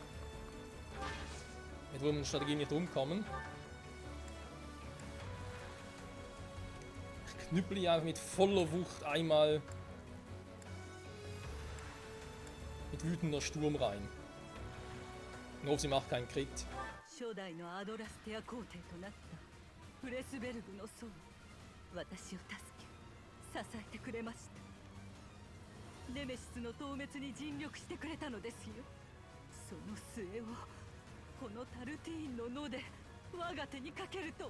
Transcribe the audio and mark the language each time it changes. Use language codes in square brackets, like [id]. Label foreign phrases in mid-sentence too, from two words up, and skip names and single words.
[de] Mit wo Strategie nicht rumkommen. Ich knüppel hier einfach mit voller Wucht einmal mit wütender Sturm rein. Ich hoffe, sie macht keinen Crit. [ja] 初代のアドラステア皇帝となったフレスベルグの僧、私を助け支えてくれました。ネメシスの討滅に尽力してくれたのですよ。その末をこのタルティーンの野で我が手にかけるとは。